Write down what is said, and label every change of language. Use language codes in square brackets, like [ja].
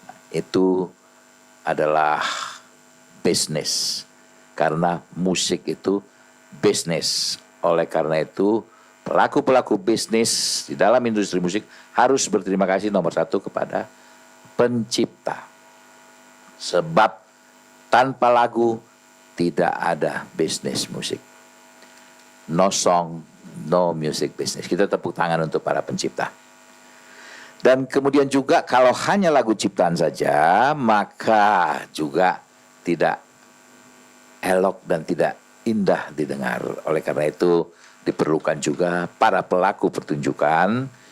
[id] Itu adalah bisnis, karena musik itu bisnis. Oleh karena itu pelaku-pelaku bisnis di dalam industri musik harus berterima kasih nomor satu kepada pencipta. Sebab tanpa lagu tidak ada bisnis musik. [en] No song, no music business. [id] Kita tepuk tangan untuk para pencipta. Dan kemudian juga kalau hanya lagu ciptaan saja, maka juga tidak elok dan tidak indah didengar. Oleh karena itu diperlukan juga para pelaku pertunjukan.